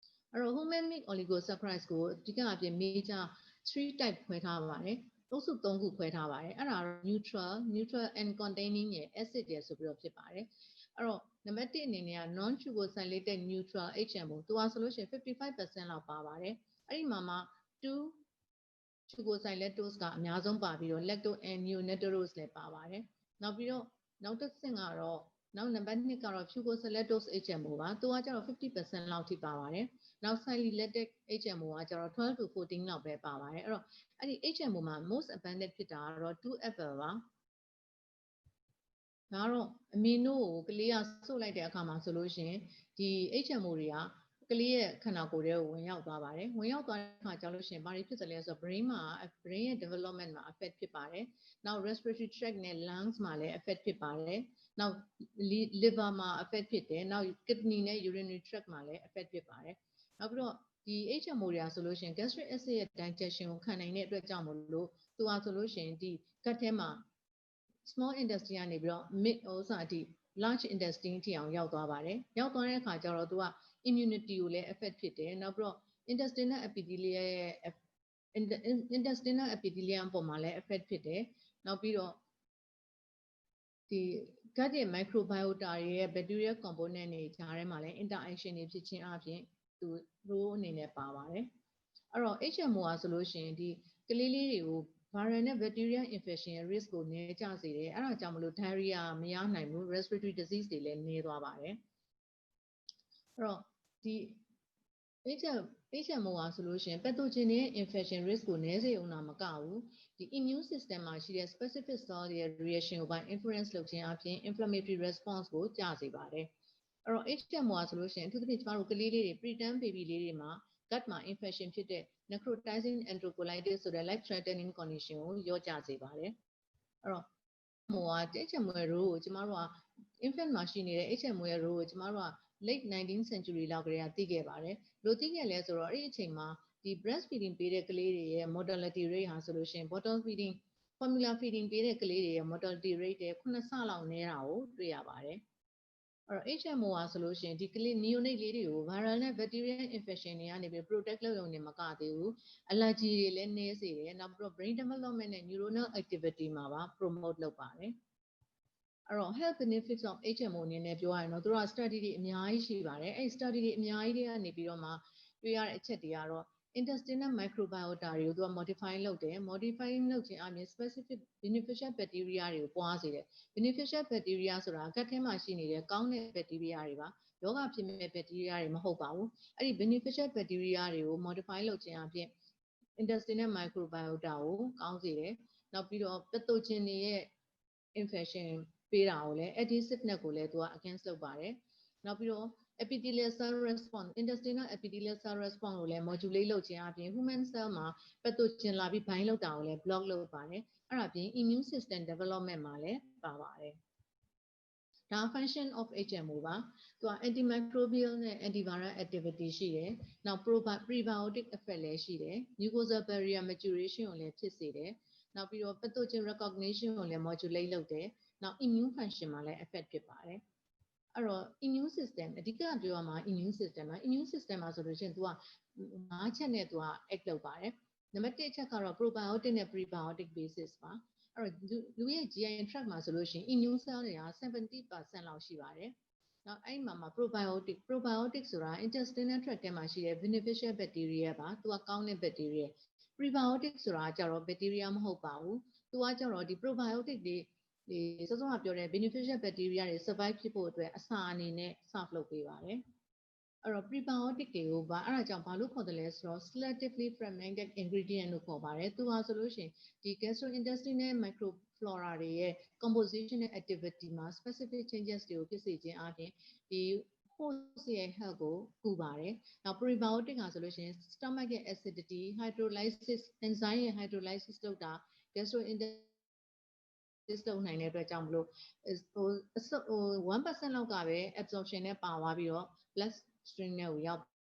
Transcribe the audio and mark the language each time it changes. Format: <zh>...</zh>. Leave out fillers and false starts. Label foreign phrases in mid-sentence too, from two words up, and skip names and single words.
<my>အဲ့တော့</my> <en>human made oligosaccharide</en> <my>ကိုအဓိကအပြင်</my> <en>major 3 type</en> <my>ခွဲထားပါတယ်အုပ်စု3ခုခွဲထားပါတယ်အဲ့ဒါတော့</my> <en>neutral and containing</en> <my>ရယ် acid ရယ်ဆိုပြီးတော့ဖြစ်ပါတယ်အဲ့တော့နံပါတ်1အနေနဲ့က</my> <en>non fucosylated neutral HMO</en> <my>သူကဆိုလို့ရှိရင် 55% လောက်ပါပါတယ်အဲ့ဒီမှာမှ2 fucosylatose ကအများဆုံးပါပြီးတော့</my> <en>lacto and neonatalose</en> <my>လည်းပါပါတယ်နောက်ပြီးတော့နောက်တစ်ဆင့်ကတော့နောက်နံပါတ်2ကတော့</my> <en>fucosylatose HMO</en> <my>ပါသူကကျတော့ 50% လောက်ထိပါပါတယ်နောက်</my> <en>silylated HMO</en> <my>ကကျတော့12 to 14လောက်ပဲပါပါတယ်အဲ့တော့အဲ့ဒီ HMO မှာ</my> <en>most abundant</en> <my>ဖြစ်တာကတော့ 2FL ပါဒါ ကတော့အမီနိုကိုကလေးကစုပ်လိုက်တဲ့အခါမှာဆိုလို့ရှိရင်ဒီ HMO တွေကကလေးရဲ့ခန္ဓာကိုယ်ထဲကိုဝင်ရောက်သွားပါတယ်ဝင်ရောက်သွားတဲ့အခါကျလို့ရှိရင်ဘာတွေဖြစ်သလဲဆိုတော့ brain ရဲ့ development မှာ affect ဖြစ်ပါတယ်နောက်</my> <en>respiratory tract</en> <my>နဲ့ lungs မှာလည်း affect ဖြစ်ပါတယ်နောက် liver မှာ affect ဖြစ်တယ်နောက် kidney နဲ့</my> <en>urinary tract</en> <my>မှာလည်း affect ဖြစ်ပါတယ်နောက်ပြီးတော့ဒီ HMO တွေကဆိုလို့ရှိရင်</my> <en>gastric acid</en> <my>ရဲ့ digestion ကိုခံနိုင်တဲ့အတွက်ကြောင့်မို့ လို့သူကဆိုလို့ရှိရင်ဒီ gut ထဲမှာ</my> <en>small intestine</en> <my>ကနေပြီးတော့ mid ဟိုစာဒီ</my> <en>large intestine</en> <my>ထိအောင်ရောက်သွားပါတယ်ရောက်သွားတဲ့အခါကျ တော့သူက immunity ကိုလည်း affect ဖြစ်တယ်နောက်ပြီးတော့</my> <en>intestinal epithelium</en> <my>ရဲ့</my> <en>intestinal epithelium</en> <my>ပေါ်မှာလည်း affect ဖြစ်တယ် နောက်ပြီးတော့ဒီ gut ရဲ့ microbiota ရဲ့</my> <en>bacterial component</en> <my>တွေကြားထဲမှာလည်း interaction တွေဖြစ်ခြင်းအပြင်သူ role အနေနဲ့ပါပါတယ်အဲ့တော့ HMO ကဆိုလို့ရှိရင်ဒီကလေးလေးတွေကို viral နဲ့</my> <en>bacterial infection</en> <my>ရဲ့ risk ကိုနည်းကျစေတယ်အဲ့ဒါကြောင့်မလို့ diarrhea မရနိုင်ဘူး</my> <en>respiratory disease</en> <my>တွေလည်းနည်းသွားပါတယ်အဲ့တော့ဒီ HMO ကဆိုလို့ရှိရင် pathogen ရဲ့</my> <en>infection risk</en> <my>ကိုနည်းစေအောင်မကဘူးဒီ</my> <en>immune system</en> <my>မှာရှိတဲ့</my> <en>specific cell</en> <my>ရဲ့ reaction ကိုပါ influence လုပ်ခြင်းအပြင်</my> <en>inflammatory response</en> <my>ကိုကျစေပါတယ်အဲ့တော့ HMO ကဆိုလို့ရှိရင်အထူးသဖြင့်ကျမတို့ကလေးလေးတွေ</my> <en>preterm baby</en> <my>လေးတွေမှာ gut မှာ infection ဖြစ်တဲ့</my> <en>necrotizing enterocolitis</en> <my>ဆိုတဲ့</my> <en>life threatening condition</en> <my>ကိုလျော့ကျစေပါတယ်အဲ့တော့ HMO ရဲ့ role ကိုကျမတို့က infant မှာရှိနေတဲ့ HMO ရဲ့ role ကိုကျမတို့က</my> <en>late 19th century</en> <my>လောက်ကတည်းကသိခဲ့ပါတယ်လို့သိခဲ့လဲဆိုတော့အဲ့ဒီအချိန်မှာဒီ breastfeeding ပေးတဲ့ကလေးတွေရဲ့</my> <en>mortality rate</en> <my>ဟာဆိုလို့ရှိရင်</my> <en>bottle feeding formula feeding</en> <my>ပေးတဲ့ကလေးတွေရဲ့</my> <en>mortality rate</en> <my>တဲ့9ဆလောက်နည်းတာကိုတွေ့ရပါတယ်အဲ့တော့ HMO ဟာဆိုလို့ရှိရင်ဒီကလေး neonate လေးတွေကို viral နဲ့</my> <en>bacterial infection</en> <my>တွေကနေပြီး protect လုပ်ရုံနဲ့မကသေးဘူး allergy တွေလည်းနည်းစေတယ်နောက်ပြီးတော့</my> <en>brain development</en> <my>နဲ့</my> <en>neuronal activity</en> <my>မှာပါ promote လုပ်ပါတယ်အဲ့တော့</my> <en>health benefits of HMO</en> <my>အနေနဲ့ပြောရရင်တော့သူတို့က study တွေအများကြီးရှိပါတယ်အဲ့ study တွေအများကြီးတွေကနေပြီးတော့မှတွေ့ရ တဲ့အချက်တွေကတော့</my> <en>intestinal microbiota</en> <my>တွေကိုသူက modify လုပ်တယ် modify လုပ်ခြင်းအပြင်</my> <en>specific beneficial bacteria</en> <my>တွေကိုပွားစေတယ်</my> <en>beneficial bacteria</en> <my>ဆိုတာ gut ထဲမှာရှိနေတဲ့ကောင်းတဲ့ bacteria တွေပါယောဂဖြစ်မဲ့ bacteria တွေမဟုတ်ပါ ဘူးအဲ့ဒီ</my> <en>beneficial bacteria</en> <my>တွေကို modify လုပ်ခြင်းအပြင်</my> <en>intestinal microbiota</en> <my>ကိုကောင်းစေတယ်နောက်ပြီးတော့ pathogen တွေရဲ့ infection ပေးတာကိုလည်း adhesiveness ကိုလည်းသူက against လုပ် ပါတယ်နောက်ပြီးတော့</my> <en>epithelial cell response intestinal epithelial cell response</en> <my>ကိုလည်း modulate လုပ်ခြင်းအပြင်</my> <en>human cell</en> <my>မှာ pathogen လာပြီး bind လုပ်တာကိုလည်း block လုပ်ပါတယ်အဲ့ဒါပြင်</my> <en>immune system development</en> <my>မှာလည်းပါပါတယ်ဒါ</my> <en>function of HMO</en> <my>ပါသူက antimicrobial နဲ့</my> <en>antiviral activity</en> <my>ရှိတယ်နောက်</my> <en>prebiotic effect</en> <my>လည်းရှိတယ်</my> <en>mucosal barrier maturation</en> <my>ကိုလည်းဖြစ်စေတယ်နောက်ပြီးတော့</my> <en>pathogen recognition</en> <my>ကိုလည်း modulate လုပ်တယ်နောက်</my> <en>immune function</en> <my>မှာလည်း affect ဖြစ်ပါတယ်အဲ့တော့</my> <en>immune system</en> <my>အဓိကပြောရမှာ</my> <en>immune system</en> <my>မှာ</my> <en>immune system</en> <my>မှာဆိုလို့ရှိရင်သူက 5ချက်နဲ့သူက act လုပ်ပါတယ်နံပါတ်1အချက်ကတော့ probiotic နဲ့</my> <en>prebiotic basis</en> <my>ပါအဲ့တော့လူရဲ့</my> <en>GI tract</en> <my>မှာဆိုလို့ရှိရင်</my> <en>immune cell</en> <my>တွေက 70% လောက်ရှိပါတယ်နောက်အဲ့မှာ probiotic ဆိုတာ</my> <en>intestinal tract</en> <my>ထဲ မှာရှိတဲ့</my> <en>beneficial bacteria</en> <my>ပါသူကကောင်းတဲ့</my> <en>bacteria prebiotic</en> <my>ဆိုတာကျတော့ bacteria မဟုတ်ပါဘူးသူကကျတော့ဒီ probiotic တွေဒီစောစောကပြောတဲ့</my> <en>beneficial bacteria</en> <my>တွေ survive ဖြစ်ဖို့အတွက်အစာအနေနဲ့ serve လုပ်ပေးပါတယ်အဲ့တော့ prebiotic တွေကိုအဲ့ဒါကြောင့်ဘာလို့ခေါ်တယ် လဲဆိုတော့</my> <en>selectively fermented ingredient</en> <my>လို့ခေါ်ပါတယ်သူဟာဆိုလို့ရှိရင်ဒီ</my> <en>gastrointestinal microflora</en> <my>တွေရဲ့ composition နဲ့ activity မှာ</my> <en>specific changes</en> <my>တွေကိုဖြစ်စေခြင်းအပြင်ဒီ host ရဲ့ health ကိုကူပါတယ်နောက် prebiotic ဟာဆိုလို့ရှိရင် stomach ရဲ့</my> <en>acidity hydrolysis enzyme</en> <my>ရဲ့ hydrolysis လုပ်တာ gastrointestinalလုပ်နိုင်တဲ့အတွက်ကြောင့်မလို့ဟို1% လောက်ကပဲ absorption နဲ့ပါသွားပြီးတော့</my> <en>blood stream</en> <my>နဲ့ကိုရောက်</my>